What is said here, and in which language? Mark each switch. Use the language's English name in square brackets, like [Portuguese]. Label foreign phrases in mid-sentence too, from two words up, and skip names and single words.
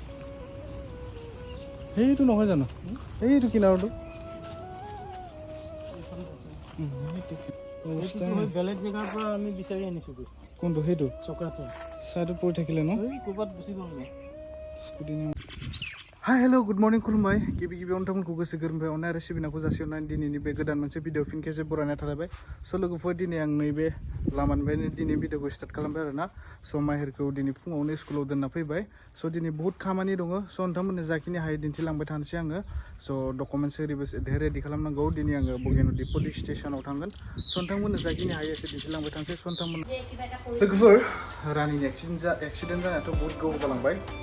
[Assamese] সেইটো নহয় জানো এইটো কিনাৰটো বেলেগ জেগাৰ পৰা আমি বিচাৰি আনিছোঁ কোনটো সেইটো চক্ৰাটো চাইডত পৰি থাকিলে ন ক'ৰবাত গুচি গ'ল [Bodo] স্কুটি [English] hi hello good morning [Bodo] खुलुमबाय गिबि गिबियावनो नोंथांमोनखौ गोसो गोरबोनिफ्राय अननाय आरो सिबिनायखौ जासिहरनानै दिनैनि बे गोदान मोनसे भिडिअ फिन खेबसे बरायना थालायबाय स' लोगोफोर दिनै आं नैबे लामानिफ्रायनो दिनै भिडिअखौ स्टार्ट खालामबाय आरो ना स' माहेरखौ दिनै फुङावनो स्कुलाव दोनना फैबाय स' दिनै बहुत खामानि दङ स' नोंथांमोननो जाखिनि हायो दिन्थिलांबाय थानोसै आङो स' [English] documents ready [Bodo] खालामनांगौ दिनै आङो बगिनदि पुलिस स्टेसनाव थांगोन स' नोंथांमोननो जाखिनि हायो एसे दिन्थिलांबाय थानोसै स' नोंथांमोन लोगोफोर रानिनि एक्सिडेन्ट जानायाथ' बहुत गोबाव जालांबाय